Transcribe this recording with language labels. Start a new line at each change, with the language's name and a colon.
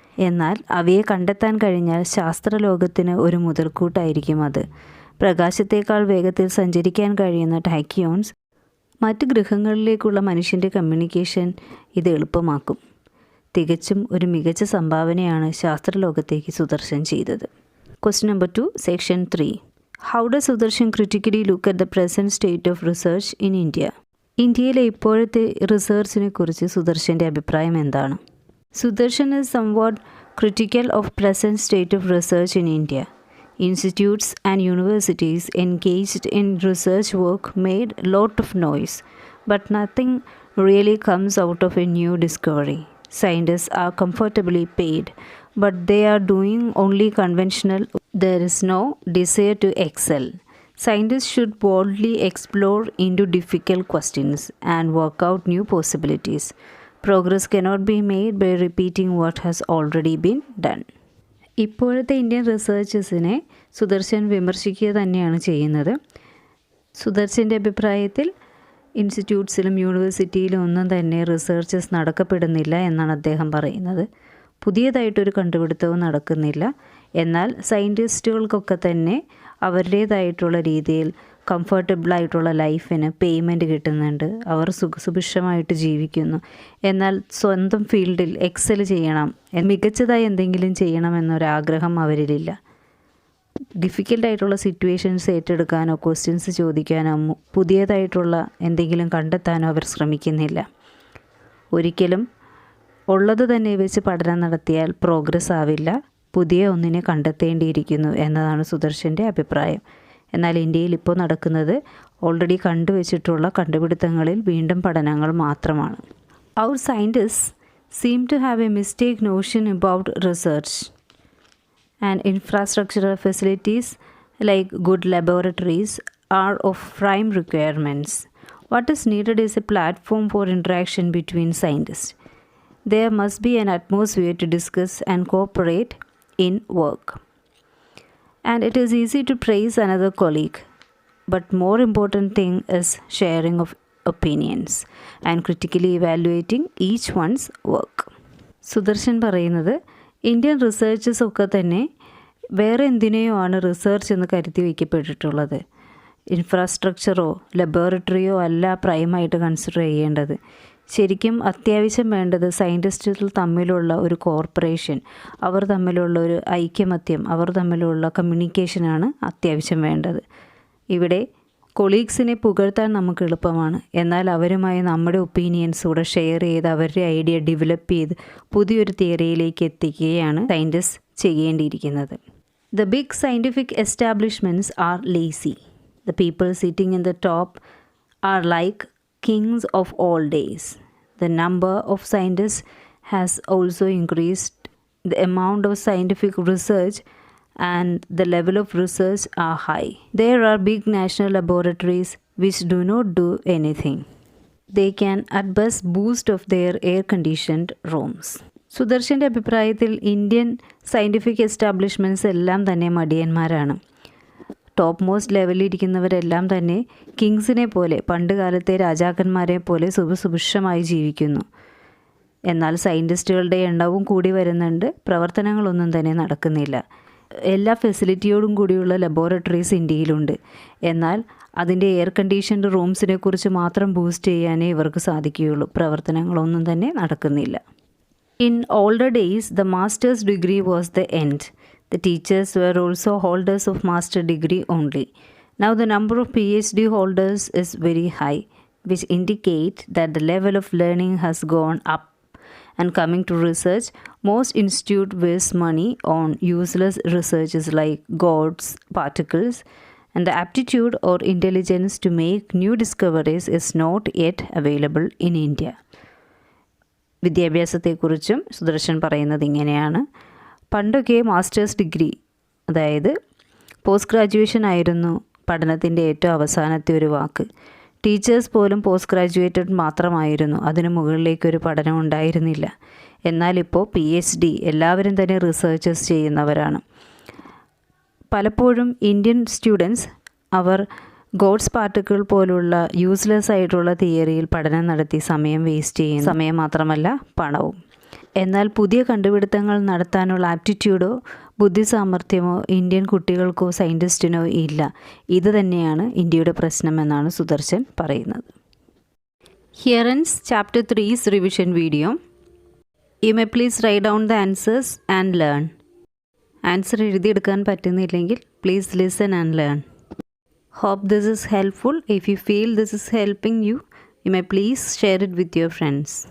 Malayalam: എന്നാൽ അവയെ കണ്ടെത്താൻ കഴിഞ്ഞാൽ ശാസ്ത്രലോകത്തിന് ഒരു മുതൽക്കൂട്ടായിരിക്കും അത്. പ്രകാശത്തേക്കാൾ വേഗത്തിൽ സഞ്ചരിക്കാൻ കഴിയുന്ന ടാക്യോൺസ് മറ്റ് ഗ്രഹങ്ങളിലേക്കുള്ള മനുഷ്യൻ്റെ കമ്മ്യൂണിക്കേഷൻ ഇത് എളുപ്പമാക്കും. തികച്ചും ഒരു മികച്ച സംഭാവനയാണ് ശാസ്ത്രലോകത്തേക്ക് സുദർശൻ ചെയ്തത്.
English: Question number 2, section 3. How does Sudarshan critically look at the present state of research in India?
Malayalam: ഇന്ത്യയിലെ ഇപ്പോഴത്തെ റിസർച്ചിനെ കുറിച്ച് സുദർശൻ്റെ അഭിപ്രായം എന്താണ്?
English: Sudarshan is somewhat critical of present state of research in India. Institutes and universities engaged in research work made a lot of noise, but nothing really comes out of a new discovery. Scientists are comfortably paid, but they are doing only conventional. There is no desire to excel. Scientists should boldly explore into difficult questions and work out new possibilities. Progress cannot be made by repeating what has already been done.
Malayalam: ഇപ്പോഴത്തെ Indian റിസർച്ചേഴ്സിനെ Sudarshan വിമർശിക്കുക തന്നെയാണ് ചെയ്യുന്നത്. സുദർശൻ്റെ അഭിപ്രായത്തിൽ ഇൻസ്റ്റിറ്റ്യൂട്ട്സിലും യൂണിവേഴ്സിറ്റിയിലും ഒന്നും തന്നെ researches നടക്കപ്പെടുന്നില്ല എന്നാണ് അദ്ദേഹം പറയുന്നത്. പുതിയതായിട്ടൊരു കണ്ടുപിടുത്തവും നടക്കുന്നില്ല. എന്നാൽ സയൻറ്റിസ്റ്റുകൾക്കൊക്കെ തന്നെ അവരുടേതായിട്ടുള്ള രീതിയിൽ കംഫർട്ടബിളായിട്ടുള്ള ലൈഫിന് പേയ്മെൻറ്റ് കിട്ടുന്നുണ്ട്. അവർ സുഭിക്ഷമായിട്ട് ജീവിക്കുന്നു. എന്നാൽ സ്വന്തം ഫീൽഡിൽ എക്സൽ ചെയ്യണം, മികച്ചതായി എന്തെങ്കിലും ചെയ്യണം എന്നൊരാഗ്രഹം അവരിലില്ല. ഡിഫിക്കൽട്ടായിട്ടുള്ള സിറ്റുവേഷൻസ് ഏറ്റെടുക്കാനോ ക്വസ്റ്റ്യൻസ് ചോദിക്കാനോ പുതിയതായിട്ടുള്ള എന്തെങ്കിലും കണ്ടെത്താനോ അവർ ശ്രമിക്കുന്നില്ല. ഒരിക്കലും ഉള്ളത് തന്നെ വെച്ച് പഠനം നടത്തിയാൽ പ്രോഗ്രസ് ആവില്ല. പുതിയ ഒന്നിനെ കണ്ടെത്തേണ്ടിയിരിക്കുന്നു എന്നതാണ് സുദർശൻ്റെ അഭിപ്രായം. എന്നാൽ ഇന്ത്യയിൽ ഇപ്പോൾ നടക്കുന്നത് ഓൾറെഡി കണ്ടുവച്ചിട്ടുള്ള കണ്ടുപിടുത്തങ്ങളിൽ വീണ്ടും പഠനങ്ങൾ മാത്രമാണ്.
English: Our scientists seem to have a mistake notion about research and infrastructural facilities like good laboratories are of prime requirements. What is needed is a platform for interaction between scientists. There must be an atmosphere to discuss and cooperate in work. And it is easy to praise another colleague, but more important thing is sharing of opinions and critically evaluating each one's work.
Malayalam: Sudarshan പറയുന്നത് Indian researches ഒക്കെ തന്നെ വേറെ എന്തിനെയോ ആണ് research എന്ന് കരുതി വയ്ക്കപ്പെട്ടിട്ടുള്ളത്. ഇൻഫ്രാസ്ട്രക്ചറോ ലബോറട്ടറിയോ അല്ല പ്രൈമായിട്ട് consider ചെയ്യേണ്ടത്. ശരിക്കും അത്യാവശ്യം വേണ്ടത് സയൻറ്റിസ്റ്റുകൾ തമ്മിലുള്ള ഒരു കോർപ്പറേഷൻ, അവർ തമ്മിലുള്ള ഒരു ഐക്യമത്യം, അവർ തമ്മിലുള്ള കമ്മ്യൂണിക്കേഷനാണ് അത്യാവശ്യം വേണ്ടത്. ഇവിടെ കൊളീഗ്സിനെ പുകഴ്ത്താൻ നമുക്ക് എളുപ്പമാണ്. എന്നാൽ അവരുമായി നമ്മുടെ ഒപ്പീനിയൻസ് കൂടെ ഷെയർ ചെയ്ത് അവരുടെ ഐഡിയ ഡെവലപ്പ് ചെയ്ത് പുതിയൊരു തിയറിയിലേക്ക് എത്തിക്കുകയാണ് scientist ചെയ്യേണ്ടിയിരിക്കുന്നത്.
English: The big scientific establishments are lazy. The people sitting in the top are like kings of all days. The number of scientists has also increased. The amount of scientific research and the level of research are high. There are big national laboratories which do not do anything. They can at best boast of their air-conditioned rooms.
Malayalam: സുദർശൻ്റെ അഭിപ്രായത്തിൽ Indian scientific establishments എല്ലാം തന്നെ മടിയന്മാരാണ്. Top most ലെവലിലിരിക്കുന്നവരെല്ലാം തന്നെ കിങ്സിനെ പോലെ, പണ്ട് കാലത്തെ രാജാക്കന്മാരെ പോലെ സുഭിക്ഷമായി ജീവിക്കുന്നു. എന്നാൽ സയൻറ്റിസ്റ്റുകളുടെ എണ്ണവും കൂടി വരുന്നുണ്ട്, പ്രവർത്തനങ്ങളൊന്നും തന്നെ നടക്കുന്നില്ല. എല്ലാ ഫെസിലിറ്റിയോടും കൂടിയുള്ള ലബോറട്ടറീസ് ഇന്ത്യയിലുണ്ട്. എന്നാൽ അതിൻ്റെ എയർ കണ്ടീഷൻഡ് റൂംസിനെ കുറിച്ച് മാത്രം ബൂസ്റ്റ് ചെയ്യാനേ ഇവർക്ക് സാധിക്കുകയുള്ളൂ. പ്രവർത്തനങ്ങളൊന്നും തന്നെ നടക്കുന്നില്ല.
English: In older days, the master's degree was the end. The teachers were also holders of master degree only. Now the number of PhD holders is very high, which indicate that the level of learning has gone up. And coming to research, most institutes waste money on useless researches like gods, particles, and the aptitude or intelligence to make new discoveries is not yet available in India.
Malayalam: വിദ്യാഭ്യാസത്തെക്കുറിച്ചും Sudarshan പറയുന്നത് ഇങ്ങനെയാണ്. പണ്ടൊക്കെ masters degree, അതായത് post graduation ആയിരുന്നു പഠനത്തിൻ്റെ ഏറ്റവും അവസാനത്തെ ഒരു വാക്ക്. Teachers പോലും പോസ്റ്റ് ഗ്രാജുവേറ്റഡ് മാത്രമായിരുന്നു, അതിനു മുകളിലേക്കൊരു പഠനം ഉണ്ടായിരുന്നില്ല. എന്നാലിപ്പോൾ PhD എല്ലാവരും തന്നെ റിസർച്ചേഴ്സ് ചെയ്യുന്നവരാണ്. പലപ്പോഴും ഇന്ത്യൻ സ്റ്റുഡൻസ് അവർ ഗോഡ്സ് പാർട്ടിക്കിൾ പോലുള്ള യൂസ്ലെസ് ആയിട്ടുള്ള തിയറിയിൽ പഠനം നടത്തി സമയം വേസ്റ്റ് ചെയ്യും. സമയം മാത്രമല്ല പണവും. എന്നാൽ പുതിയ കണ്ടുപിടുത്തങ്ങൾ നടത്താനുള്ള ആപ്റ്റിറ്റ്യൂഡോ ബുദ്ധിസാമർഥ്യമോ ഇന്ത്യൻ കുട്ടികൾക്കോ സയൻറ്റിസ്റ്റിനോ ഇല്ല. ഇത് തന്നെയാണ് ഇന്ത്യയുടെ പ്രശ്നമെന്നാണ് സുദർശൻ പറയുന്നത്.
English: Here ends chapter 3's revision video. You may please write down the answers and learn. Answer
Malayalam: എഴുതിയെടുക്കാൻ പറ്റുന്നില്ലെങ്കിൽ
English: Please listen and learn. Hope this is helpful. If you feel this is helping you, you may please share it with your friends.